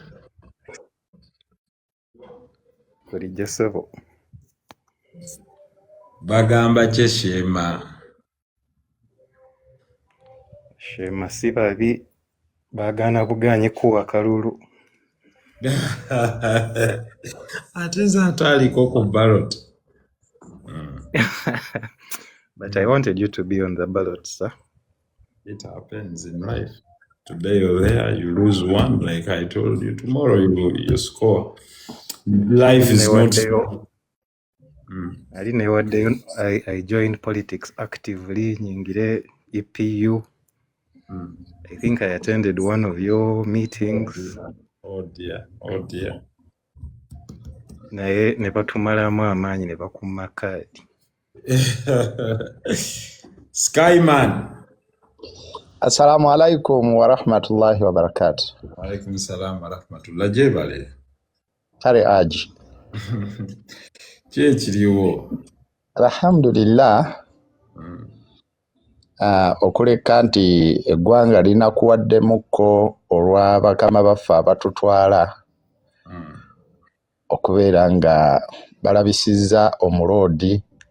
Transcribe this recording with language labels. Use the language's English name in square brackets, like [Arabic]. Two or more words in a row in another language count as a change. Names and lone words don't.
[Ganda] Bulijjo ssebo. bagamba kye Sheema Sheema si babi baagaana buganye kuwa kalulu. ate ze ataaliko ku ballot [English] But I wanted you to be on the ballot, sir. it happens in life. Today you're there, you lose one, like I told you. Tomorrow you score. Life is not [Ganda] Ali newaddeyo [English] I joined politics actively nyingire EPU. I think I attended one of your meetings. Oh dear. [Ganda] Naye ne batumalamu amaanyi ne bakumma kaadi. Skyman. [Arabic] السلام عليكم ورحمة الله وبركاته. وعليكم السلام ورحمة الله. [Ganda] Jebale. Kare aji. Kiriwo. Alhamdulillah. Okuleka nti eggwanga linakuwaddemukko olwa bakama baffe abatutwala okubeera nga balabisizza omuloodi.